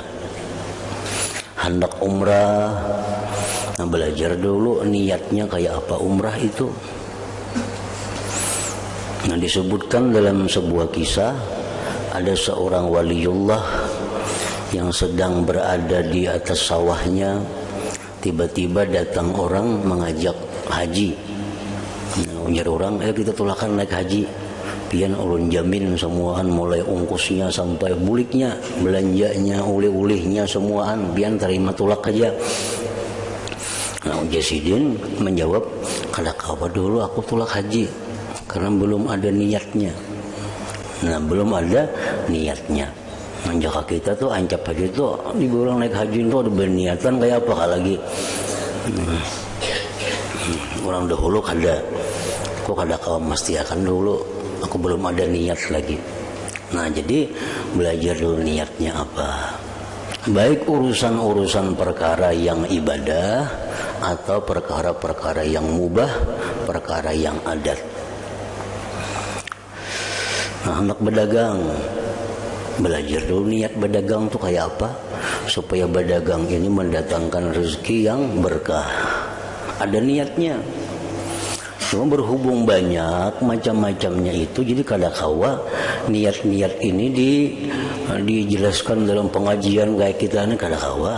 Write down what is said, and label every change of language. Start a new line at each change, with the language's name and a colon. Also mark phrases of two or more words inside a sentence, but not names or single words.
Banjar: Hendak umrah, nah belajar dulu niatnya kayak apa umrah itu.
Indonesian: Nah disebutkan dalam sebuah kisah, ada seorang waliullah yang sedang berada di atas sawahnya, tiba-tiba datang orang mengajak haji.
Banjar: Ujar orang, kita tulakan naik haji. Pian ulun jamin semuaan, mulai ungkusnya sampai buliknya, belanjanya, ulih-ulihnya semuaan, pian terima tulak aja. Nah Jasidin menjawab, kada kawa dulu aku tulak haji, karena belum ada niatnya. Nah belum ada niatnya. Menjaga kita tuh ancap haji tuh, dibilang naik haji itu ada berniatan kayak apa lagi. Orang dahulu kada, kok kada kau mesti akan dulu, aku belum ada niat lagi.
Indonesian: Nah jadi belajar dulu niatnya apa, baik urusan-urusan perkara yang ibadah atau perkara-perkara yang mubah, perkara yang adat. Nah hendak berdagang, belajar dulu niat berdagang tuh kayak apa, supaya berdagang ini mendatangkan rezeki yang berkah. Ada niatnya.
Banjar: Cuma berhubung banyak macam-macamnya itu, jadi kada kawa niat-niat ini dijelaskan dalam pengajian kayak kita ini kada kawa.